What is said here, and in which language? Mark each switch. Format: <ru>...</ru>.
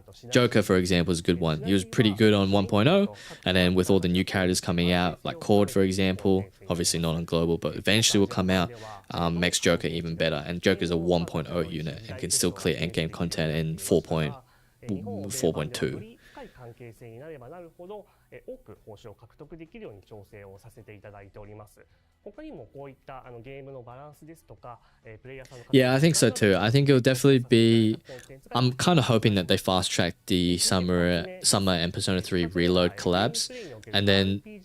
<en>Joker, for example, is a good one. He was pretty good on 1.0, and then with all the new characters coming out, like Cord, for example, obviously not on global, but eventually will come out, makes Joker even better. And Joker's a 1.0 unit and can still clear endgame content in 4.0 4.2.</en> <ja>深い関係性になればなるほど、多く報酬を獲得できるように調整をさせていただいております。他にもこういったゲームのバランスですとか、プレイヤーさんの</ja> <en>Yeah, I think so too. I think it'll definitely be. I'm kind of hoping that they fast track the summer and Persona 3 Reload collabs, and then.</en>